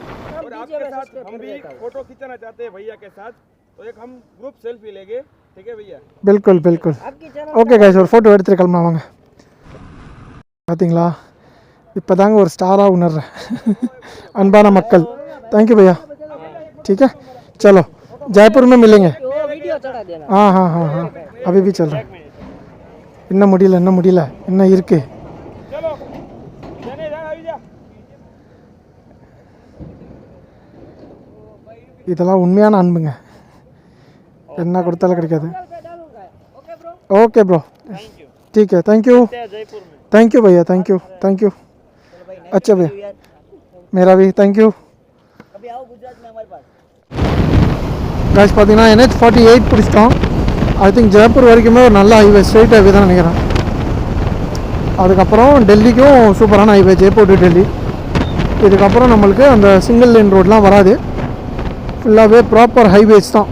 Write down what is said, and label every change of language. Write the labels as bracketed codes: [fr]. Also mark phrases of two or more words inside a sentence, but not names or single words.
[hi] बिल्कुल बिल्कुल. [ta] ஓகே கைஸ், ஒரு ஃபோட்டோ எடுத்துகிட்டு கிளம்பலாம் வாங்க. பார்த்தீங்களா, இப்போ தாங்க ஒரு ஸ்டாராக உணர்றேன். அன்பான மக்கள், [en] thank you [ta] भैया. [hi] ठीक है, चलो जयपुर में मिलेंगे. हाँ हाँ हाँ हाँ, अभी भी चल रहा है. [ta] இன்னும் முடியல இன்னும் இருக்கு. இதெல்லாம் உண்மையான அன்புங்க, என்ன கொடுத்தாலும் கிடைக்காது. [en] okay bro, [hi] ठीक है, [en] thank you [hi] भैया, [en] thank you. [hi] अच्छा भैया, मेरा भी [en] thank you. [ta] गाइस பார்த்தீங்கன்னா NH48 பிடிச்சிட்டோம். [en] I think [ta] ஜெய்ப்பூர் வரைக்குமே ஒரு நல்ல ஹைவே, [en] straight highway [ta] தான் நினைக்கிறேன். அதுக்கப்புறம் டெல்லிக்கும் சூப்பரான ஹைவே, ஜெய்ப்பூர் டு டெல்லி. இதுக்கப்புறம் நம்மளுக்கு அந்த [en] single line [ta] ரோட்லாம் வராது, ஃபுல்லாகவே [en] proper highways [ta] தான்.